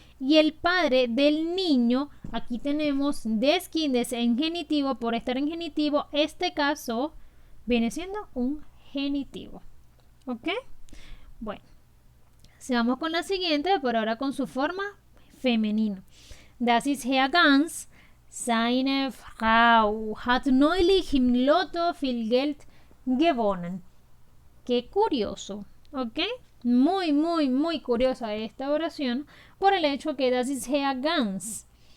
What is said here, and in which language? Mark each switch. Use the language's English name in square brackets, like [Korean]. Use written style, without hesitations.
[Spanish] Y el padre del niño, aquí tenemos [German] des Kindes [Spanish] en genitivo. Por estar en genitivo, este caso viene siendo un genitivo. ¿Ok? Bueno, sigamos con la siguiente, pero ahora con su forma femenino. [German] Das ist Herr Ganz. Seine Frau hat neulich im Lotto viel Geld gewonnen. [Spanish] Qué curioso, ¿ok? Muy, muy, muy curiosa esta oración por el hecho que [German] das ist Herr Ganz.